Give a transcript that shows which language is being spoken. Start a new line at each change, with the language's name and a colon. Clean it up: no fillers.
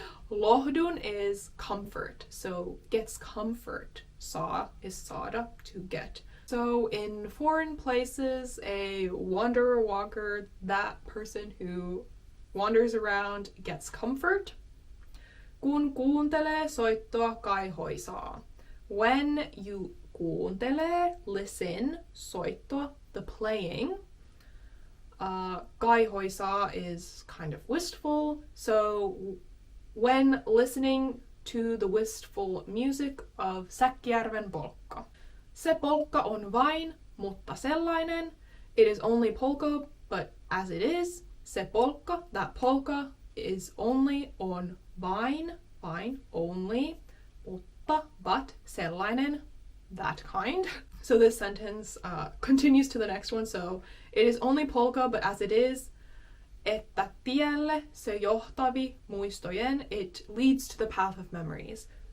English: Lohdun is comfort, so gets comfort. Saa is saada, to get. So in foreign places, a wanderer, walker, that person who wanders around gets comfort.
Finnish: Kun kuuntelee soittoa kaihoisaa.
English: When you
Finnish: kuuntelee, listen, soittoa,
English: the playing. Kaihoisaa is kind of wistful, so when listening to the wistful music of Säkkijärven Polkka.
Finnish: Se polkka on vain, mutta sellainen.
English: It is only polka, but as it is.
Finnish: Se polkka,
English: that polka, is only
Finnish: on vain,
English: only. Mutta, but, sellainen, that kind. So this sentence continues to the next one. So it is only polka, but as it is,
Finnish: että tielle se johtavi muistojen,
English: it leads to the path of memories.